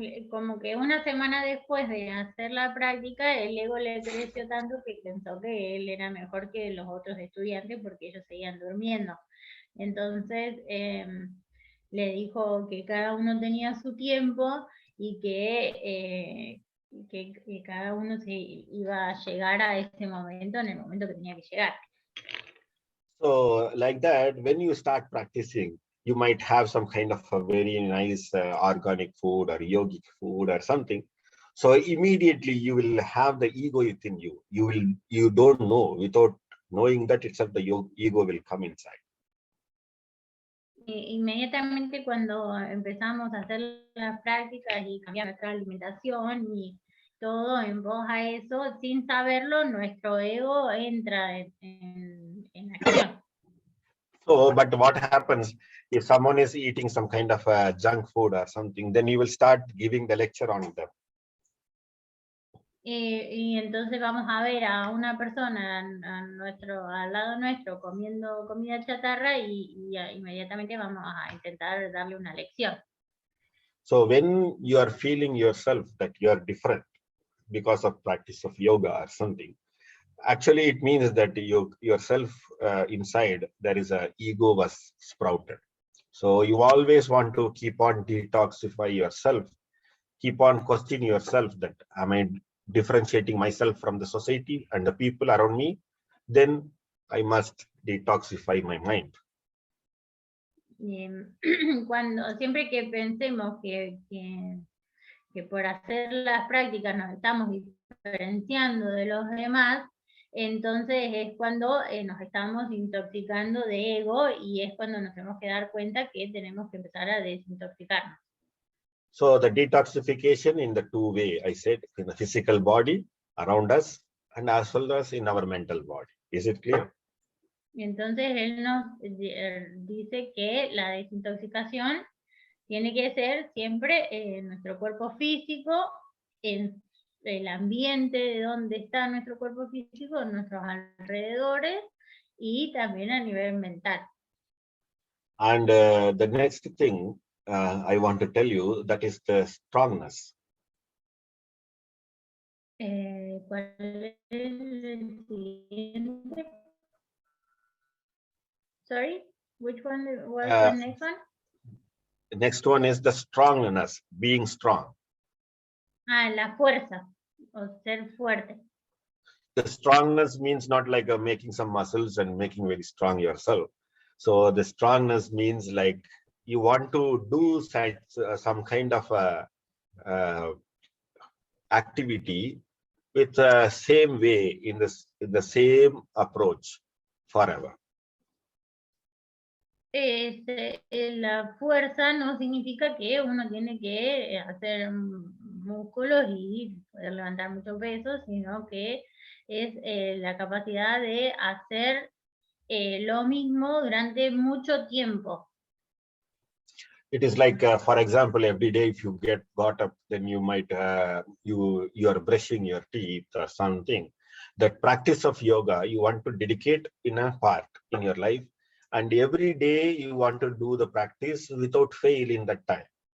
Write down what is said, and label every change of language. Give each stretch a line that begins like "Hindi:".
Spanish: Como que una semana después de hacer la práctica, el ego le creció tanto que pensó que él era mejor que los otros estudiantes porque ellos seguían durmiendo. Entonces le dijo que cada uno tenía su tiempo y que cada uno se iba a llegar a ese momento en el momento que tenía que llegar.
English: So like that, when you start practicing, you might have some kind of a very nice organic food or yogic food or something. So immediately you will have the ego within you. You don't know, without knowing that itself, the ego will come inside.
Spanish: Inmediatamente cuando empezamos a hacer las prácticas y cambiar nuestra alimentación y todo en pos a eso, sin saberlo, nuestro ego entra en acción.
English: So, but what happens if someone is eating some kind of junk food or something, then you will start giving the lecture on them.
Spanish: Y entonces vamos a ver a una persona al lado nuestro comiendo comida chatarra y inmediatamente vamos a intentar darle una lección.
English: So when you are feeling yourself that you are different because of practice of yoga or something, actually it means that yourself inside, there is a ego was sprouted. So you always want to keep on detoxify yourself, keep on questioning yourself that am I differentiating myself from the society and the people around me? Then I must detoxify my mind.
Spanish: Siempre que pensemos que por hacer las prácticas nos estamos diferenciando de los demás, entonces es cuando nos estamos intoxicando de ego y es cuando nos tenemos que dar cuenta que tenemos que empezar a desintoxicarnos.
English: So the detoxification in the two way, I said, in the physical body around us and as well as in our mental body. Is it clear?
Spanish: Entonces él nos dice que la desintoxicación tiene que ser siempre en nuestro cuerpo físico, en el ambiente de donde está nuestro cuerpo físico, en nuestros alrededores y también a nivel mental.
English: And the next thing I want to tell you, that is the strongness.
Spanish: ¿Cuál es el siguiente?
English: Sorry, which one was the next one? The next one is the strongness, being strong.
Spanish: La fuerza, o ser fuerte.
English: The strongness means not like making some muscles and making very strong yourself. So the strongness means like you want to do some kind of activity with the same way, in the same approach forever.
Spanish: La fuerza no significa que uno tiene que hacer músculos y poder levantar muchos pesos, sino que es la capacidad de hacer lo mismo durante mucho tiempo.
English: It is like, for example, every day if you got up, then you might you are brushing your teeth or something. That practice of yoga you want to dedicate in a part in your life, and every day you want to do the practice without fail in that time.